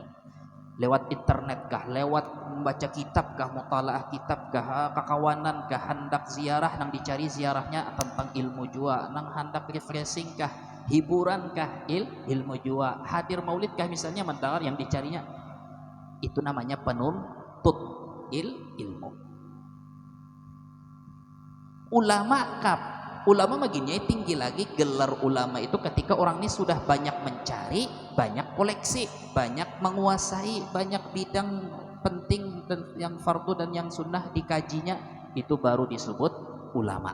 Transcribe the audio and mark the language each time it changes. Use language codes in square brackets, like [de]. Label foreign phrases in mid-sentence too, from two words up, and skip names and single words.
[bjn] Lewat internet kah, lewat membaca kitab kah, mutalaah kitab kah, kakawanan kah, hendak ziarah nang dicari ziarahnya tentang ilmu jua, nang hendak refreshing kah, hiburan kah, ilmu jua, hadir maulid kah misalnya mendengar yang dicarinya. [id] Itu namanya penuntut ilmu. Ulama baginya tinggi lagi, gelar ulama itu ketika orang ini sudah banyak mencari, banyak koleksi, banyak menguasai banyak bidang penting dan yang fardu dan yang sunnah dikajinya, itu baru disebut ulama.